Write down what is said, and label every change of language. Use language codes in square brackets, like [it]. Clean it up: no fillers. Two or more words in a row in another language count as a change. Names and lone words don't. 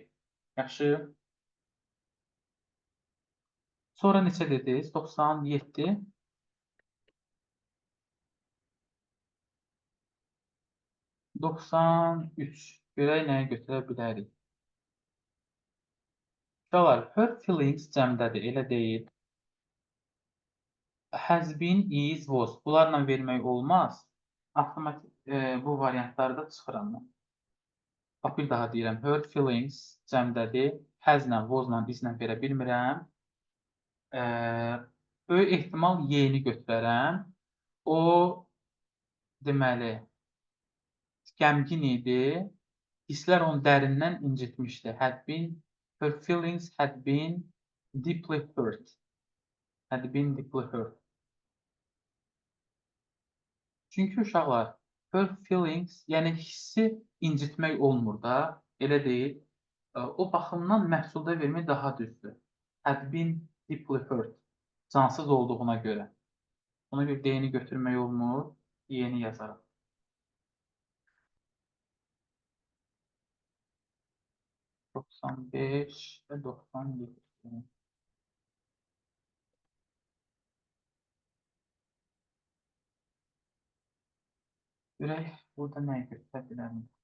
[az] Yaxşı. Sonra neçə dediniz? 97. 93. Görək nəyə götürə bilərik. Uşaqlar, [en] her feelings [az] cəmdədir, elə deyil. [en] Has been, is, was. [az] Bunlarla vermək olmaz. Avtomatik bu variantlarda çıxıram mən. Bax, bir daha deyirəm. [en] Her feelings [az] cəmdədir. Has-la, was-la, is-la verə bilmirəm. Böyük ehtimal Y-ni götürərəm. O, deməli, qəmgin idi. Hisslər onu dərindən incitmişdi. [en] Her feelings had been deeply hurt. Had been deeply hurt. [az] Çünki uşaqlar, [en] her feelings, [az] yəni hissi incitmək olmur da, elə deyil. O baxımdan məhsulda vermək daha düzdür. [en] Had been deeply hurt. [az] Cansız olduğuna görə. Ona görə D-ni götürmək olmur, Y-ni yazarım. Doksan beş və 97. Görək, burada nəyə götürə bilərəm?